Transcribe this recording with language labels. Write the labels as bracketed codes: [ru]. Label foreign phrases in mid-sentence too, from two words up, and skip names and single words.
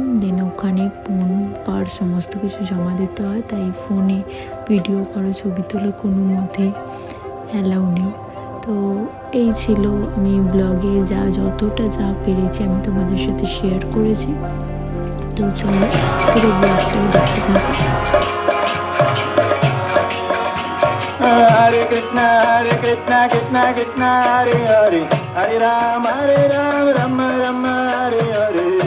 [bn] দেন ওখানে ফোন পার্স সমস্ত কিছু জমা দিতে হয়, তাই ফোনে ভিডিও করা, ছবি তোলা কোনো মতেই অ্যালাউ নেই। তো এই ছিল, আমি ব্লগে যতটা পেরেছি আমি তোমাদের সাথে শেয়ার করেছি। তো চলো পুরো ব্লগটা দেখতে থাকো। [sa] हरे कृष्ण कृष्ण कृष्ण हरे हरे हरे राम राम राम हरे हरे.